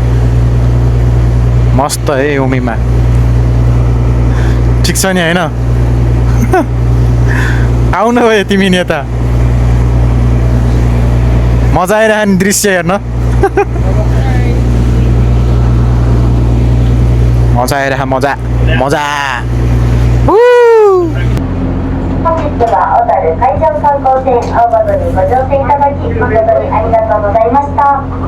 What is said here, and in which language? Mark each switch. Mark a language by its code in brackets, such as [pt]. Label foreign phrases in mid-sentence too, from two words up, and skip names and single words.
[ne] मस्त है उमीमा ठिक छ नि होइन आउनु भयो तिमी नि यता मजा आइरह नि दृश्य हेर्न मजा आइरह मजा मजा [ja] 本日は小樽海上観光船青葉にご乗船いただき誠にありがとうございました。